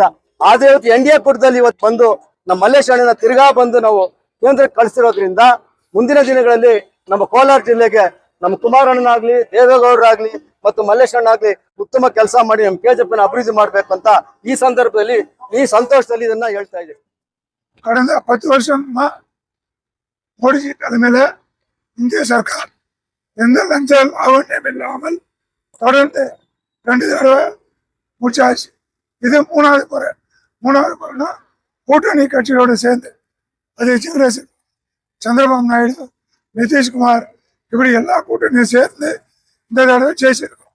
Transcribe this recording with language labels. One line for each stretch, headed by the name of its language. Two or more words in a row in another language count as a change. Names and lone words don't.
Kannada: ಆದ್ರೆ ಇವತ್ತು NDA ಕೂಟದಲ್ಲಿ ಇವತ್ತು ಬಂದು ನಮ್ಮ ಮಲ್ಲೇಶ್ ಅಣ್ಣನ ತಿರ್ಗಾ ಬಂದು ನಾವು ಕೇಂದ್ರಕ್ಕೆ ಕಳಿಸಿರೋದ್ರಿಂದ ಮುಂದಿನ ದಿನಗಳಲ್ಲಿ ನಮ್ಮ ಕೋಲಾರ ಜಿಲ್ಲೆಗೆ ನಮ್ಮ ಕುಮಾರಣ್ಣನಾಗ್ಲಿ, ದೇವೇಗೌಡರಾಗ್ಲಿ ಮತ್ತು ಮಲ್ಲೇಶ್ ಅಣ್ಣ ಆಗ್ಲಿ ಉತ್ತಮ ಕೆಲಸ ಮಾಡಿ ನಮ್ಮ KGF ಅಭಿವೃದ್ಧಿ ಮಾಡ್ಬೇಕು ಅಂತ ಈ ಸಂದರ್ಭದಲ್ಲಿ ಈ ಸಂತೋಷದಲ್ಲಿ ಇದನ್ನ ಹೇಳ್ತಾ ಇದ್ದೀವಿ.
Tamil: கடந்த 10 வருஷமா மோடிஜி தலைமையில இந்திய சர்க்கார் எந்த லஞ்ச லாவண்யம் இல்லாமல் தொடர்ந்து 2 தடவை முடிச்சாச்சு. இது 3வது முறைனா கூட்டணி கட்சிகளோடு சேர்ந்து அது சந்திரபாபு நாயுடு, நிதிஷ்குமார் இப்படி எல்லா கூட்டணியும் சேர்ந்து இந்த தடவை ஜெயிச்சிருக்கோம்.